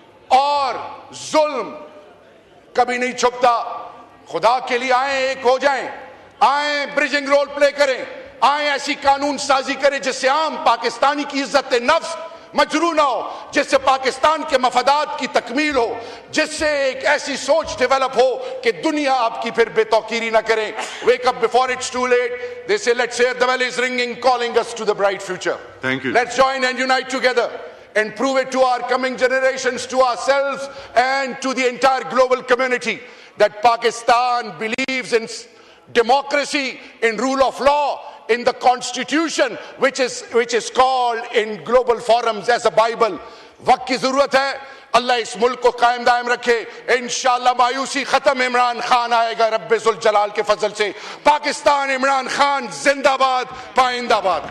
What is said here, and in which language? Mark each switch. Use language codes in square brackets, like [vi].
[ur] اور ظلم کبھی نہیں چھپتا, خدا کے لیے آئیں, ایک ہو جائیں, آئیں برجنگ رول پلے کریں, آئیں ایسی قانون سازی کریں جس سے عام پاکستانی کی عزت نفس مجروح نہ ہو, جس سے پاکستان کے مفادات کی تکمیل ہو, جس سے ایک ایسی سوچ ڈیولپ ہو کہ دنیا آپ کی پھر بے توقیری نہ کریں. [en] Wake up before it's too late. They say let's hear the bell is ringing, calling us to the bright future. Thank you. Let's join and unite together and prove it to our coming generations, to ourselves and to the entire global community that Pakistan believes in democracy, in rule of law, in the constitution which is called in global forums as a Bible. [ur] وقت کی ضرورت ہے, اللہ اس ملک کو قائم دائم رکھے. انشاءاللہ مایوسی ختم, عمران خان آئے گا رب ذوالجلال کے فضل سے. پاکستان عمران خان زندہ باد, پائندہ باد.